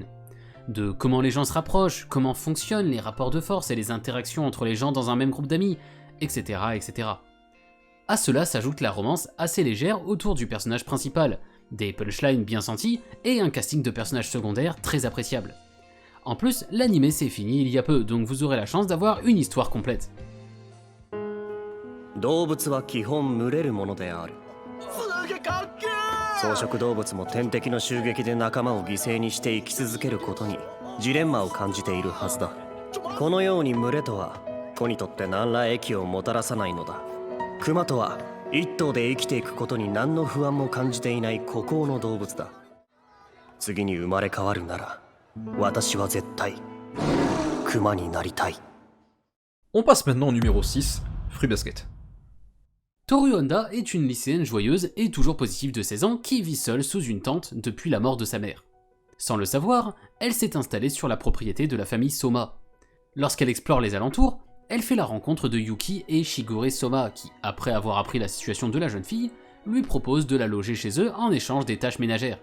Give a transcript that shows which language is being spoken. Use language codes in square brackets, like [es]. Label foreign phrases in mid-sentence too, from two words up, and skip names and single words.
[fr] De comment les gens se rapprochent, comment fonctionnent les rapports de force et les interactions entre les gens dans un même groupe d'amis, etc. etc. À cela s'ajoute la romance assez légère autour du personnage principal, des punchlines bien senties et un casting de personnages secondaires très appréciable. En plus, l'anime s'est fini il y a peu, donc vous aurez la chance d'avoir une histoire complète. [ja] 動物は基本群れるものである。草食動物も天敵の襲撃で仲間を犠牲にして生き続けることにジレンマを感じているはずだ。このように群れとは子にとって何ら益をもたらさないのだ。クマとは一頭で生きていくことに何の不安も感じていない孤高の動物だ。次に生まれ変わるなら私は絶対クマになりたい。 [fr] On passe maintenant au numéro 6, Fruit Basket. Toru Honda est une lycéenne joyeuse et toujours positive de 16 ans qui vit seule sous une tente depuis la mort de sa mère. Sans le savoir, elle s'est installée sur la propriété de la famille Soma. Lorsqu'elle explore les alentours, elle fait la rencontre de Yuki et Shigure Soma qui, après avoir appris la situation de la jeune fille, lui proposent de la loger chez eux en échange des tâches ménagères.